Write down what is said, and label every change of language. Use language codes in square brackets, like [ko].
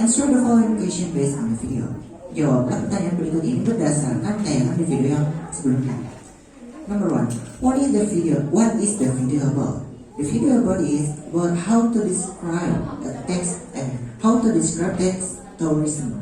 [en] Answer the following question based on the video. [id] Jawablah pertanyaan berikut ini berdasarkan tayangan di video yang sebelumnya. [en] Number 1. What is the video about? The video about is about how to describe the text and how to describe text tourism.